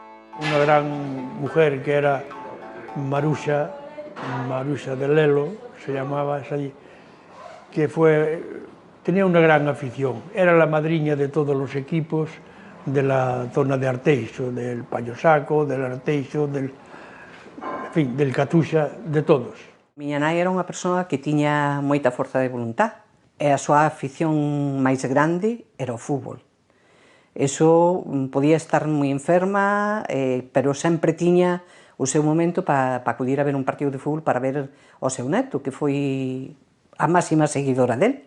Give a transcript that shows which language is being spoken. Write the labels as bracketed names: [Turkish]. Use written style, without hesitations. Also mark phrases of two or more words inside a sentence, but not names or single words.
[Spanish] Unha gran mujer que era Maruxa de Lelo, se llamaba esa allí, que tenía una gran afición. Era la madriña de todos los equipos de la zona de Arteixo, del Payosaco, del Arteixo, en fin, del Catuxa, de todos. [Galician] Miña nai era unha persoa que tiña moita forza de voluntad e a súa afición máis grande era o fútbol. Eso podía estar moi enferma, pero sempre tiña o seu momento para acudir a ver un partido de fútbol para ver o seu neto, que foi a máxima seguidora del.